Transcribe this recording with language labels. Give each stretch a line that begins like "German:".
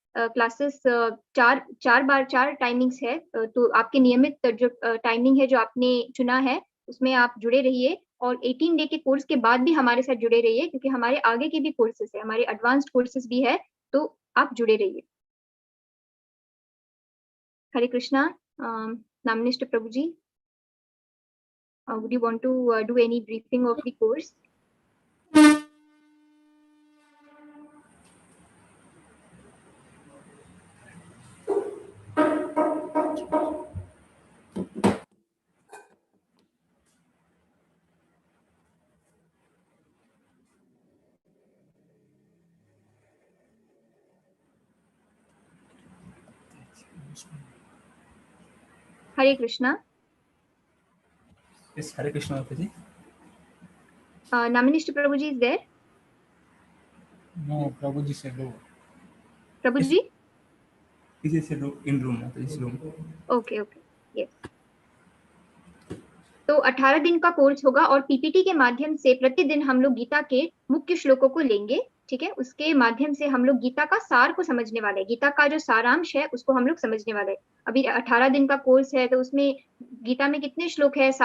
Hindi: Classes चार timings है, तो आपके नियमित जो टाइमिंग है जो आपने चुना है उसमें आप जुड़े रहिए और 18 डे के कोर्स के बाद भी हमारे साथ जुड़े रहिए, क्योंकि हमारे आगे के भी कोर्सेज है, हमारे एडवांस्ड कोर्सेज भी है, तो आप जुड़े रहिए। हरे कृष्णा।
English: Namnishth Prabhu ji, would you want to do any briefing of the course?
Hindi: Hare Krishna.
English: Yes, Hare Krishna Mataji. Namnishtha Prabhu ji is there? No, Prabhuji said no.
Hindi: Prabhu
English: Yes.
Hindi: Ji?
English: He just said in room, Mataji's room. Okay okay, yes.
Hindi: तो 18 दिन का course होगा और PPT के माध्यम से प्रतिदिन हम लोग गीता के मुख्य श्लोकों को लेंगे, ठीक है। उसके माध्यम से हम लोग गीता का सार को समझने वाले हैं, गीता का जो सारांश है उसको हम लोग समझने वाले हैं। अभी 18 दिन का कोर्स है तो उसमें गीता में कितने श्लोक है?